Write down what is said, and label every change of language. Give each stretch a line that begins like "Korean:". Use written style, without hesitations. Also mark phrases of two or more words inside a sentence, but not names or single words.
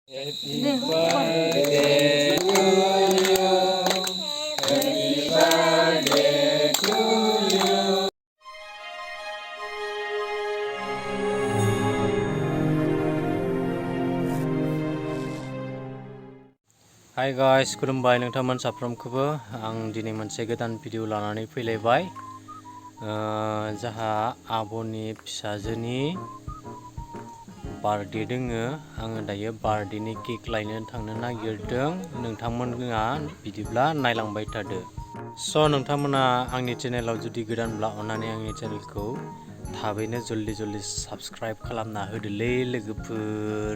English: Happy birthday to you. Happy birthday to you. Hi guys,
Bodo: खुलुमबाय नोंथांमोन साफ्रोमखौबो आं दिनै मोनसे गोदान भिडिअ लानानै फैलायबाय। जाहा आब'नि फिसाजोनि बार्थडे दोङो। आङो दायो बार्थडेनि केक लायनो थांनो नागिरदों। नोंथांमोना बिदिब्ला नायलांबाय थादो। स' नोंथांमोना आंनि चेनेलाव जुदि गोदानब्ला अन्नानै आंनि चेनेलखौ थाबैनो जल्दि साबस्क्राइब खालामना होदोलै लोगोफोर।